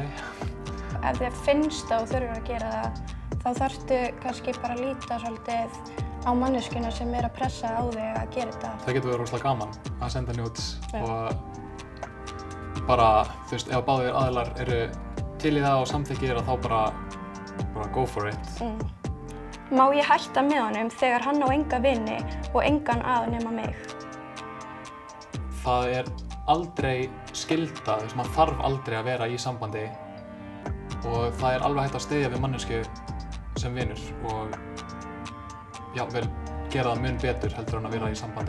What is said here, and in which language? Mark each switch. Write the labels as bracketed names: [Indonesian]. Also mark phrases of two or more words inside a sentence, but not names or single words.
[Icelandic] Ef þér finnst það og þurfur að gera það, þá þarftu kannski bara að líta svolítið á manneskjuna sem að pressa á þig að gera þetta. Það getur verið rosalega gaman að senda nudes og bara, þú veist, ef báðir aðilar eru til í það og samþykkir þá bara [English] go for it. [Icelandic] Má ég hætta með honum þegar hann á enga vini og engan að nema mig? Það er aldrei skylda, þú veist, maður þarf aldrei að vera í sambandi og það er alveg hægt að styðja við manneskju sem vinur og jafnvel gera það mun betur heldur en að vera í sambandi.